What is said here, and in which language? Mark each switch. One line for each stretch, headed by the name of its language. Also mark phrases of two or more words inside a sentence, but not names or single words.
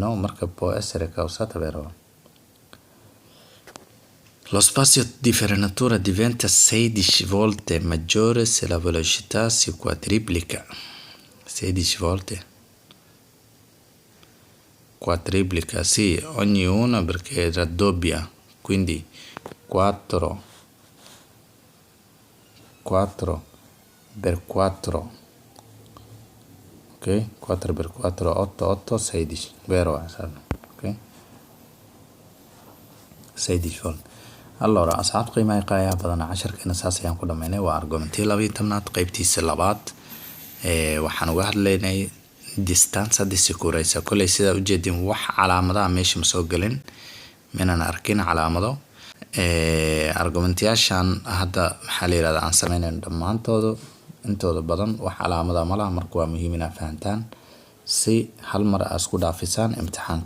Italian: Marka può essere causata, vero? Lo spazio di frenatura diventa 16 volte maggiore se la velocità si quadruplica. 16 volte? Quadruplica, sì, ogni una perché raddoppia, quindi 4 per 4, ok? 4 per 4, 8, 16, vero? Ok? 16 volte.
Somali: Allora asxaab qiimaha qaaya badan casharkeena saas ayaan ku dhamaynay. Waa argumentii 12aad qaybtiisa labaad. Waxaan uga hadlaynay
Italian: distanza di sicurezza.
Somali: Kolay sida u jeedin wax calaamadaha meesha ma soo galin, minaan arkin calaamado. Argumentayaashan hadda maxaa la yiraahdaa aan sameynayno dhammaantooda intooda badan wax calaamada ma laha, marka waa muhiim inaad fahantaan si hal mar aad isku dhaafisaan imtixaanka.